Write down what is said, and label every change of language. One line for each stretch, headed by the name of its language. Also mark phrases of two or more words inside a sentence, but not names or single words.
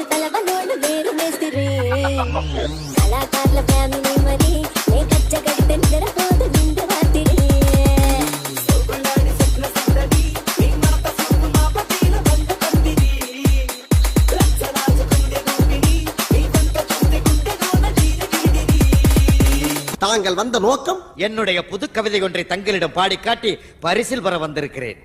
Telugu: తలవనోడు వేరు మేస్తిరి కళాకారుల ఫ్యామిలీ మరి నే కచ్చ కడితే నిద్రపోదు నిండు రాత్రి
Tamil: தாங்கள் வந்த நோக்கம்? என்னுடைய புது கவிதை ஒன்றை தங்களிடம் பாடி காட்டி பரிசில் பெற வந்திருக்கிறேன்.